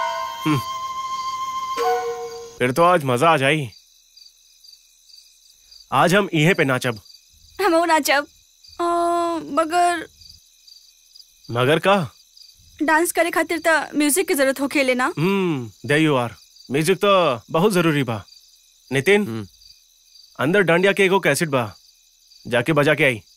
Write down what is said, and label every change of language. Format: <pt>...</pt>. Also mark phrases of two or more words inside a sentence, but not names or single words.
<bho>फिर तो आज मजा आ जाई। आज हम इहे पे नाचब। हम नाचब मगर मगर का? डांस करे खातिर तो म्यूजिक की जरूरत होखे लेना।</bho> <en>there you are.</en> <bho>म्यूजिक तो बहुत जरूरी बा। नितिन, अंदर डांडिया के एगो कैसेट बा, जाके बजा के आई।</bho>